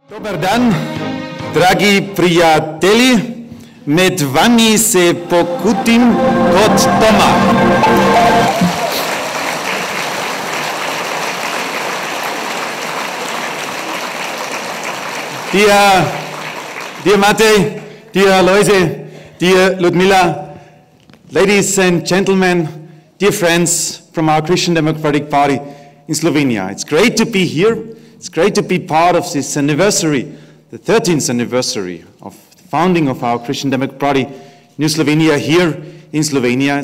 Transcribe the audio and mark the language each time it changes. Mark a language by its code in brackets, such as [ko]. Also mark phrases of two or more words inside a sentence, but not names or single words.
[hr] Dobar dan, [sl] dragi prijatelji, med vami se pokutim kot doma. [en] Dear Matej, dear Loise, dear Ludmila, ladies and gentlemen, dear friends from our Christian Democratic Party in Slovenia. It's great to be here. It's great to be part of this anniversary, the 13th anniversary of the founding of our Christian Democratic Party, New Slovenia, here in Slovenia.